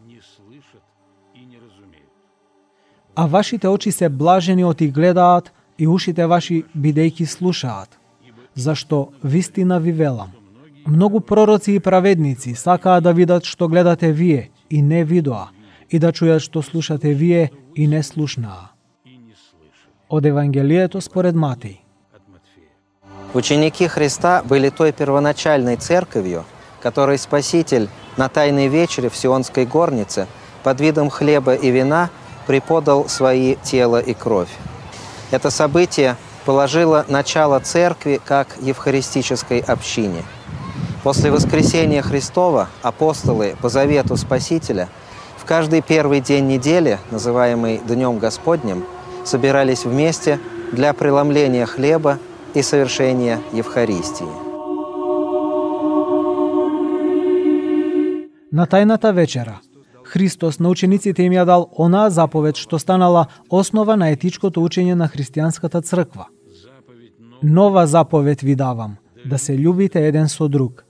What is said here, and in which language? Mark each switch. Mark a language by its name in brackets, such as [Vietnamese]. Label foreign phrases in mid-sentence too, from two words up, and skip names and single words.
[Macedonian] А вашите очи се блажени оти гледаат и ушите ваши бидејќи слушаат. Зашто вистина ви велам, многу пророци и праведници сакаа да видат што гледате вие и не видоа, и да чујат што слушате вие и не слушнаа. Од Евангелието според Матеј. [Russian] Ученики Христа были той первоначальной церковью, которой Спаситель на Тайной вечере в Сионской горнице под видом хлеба и вина преподал свои тело и кровь. Это событие положило начало церкви как евхаристической общине. После воскресения Христова апостолы по завету Спасителя в каждый первый день недели, называемый Днем Господним, собирались вместе для преломления хлеба и совершения Евхаристии. [Macedonian] На тајната вечера Христос на учениците им ја дал онаа заповед што станала основа на етичкото учење на христијанската црква. Нова заповед ви давам, да се љубите еден со друг.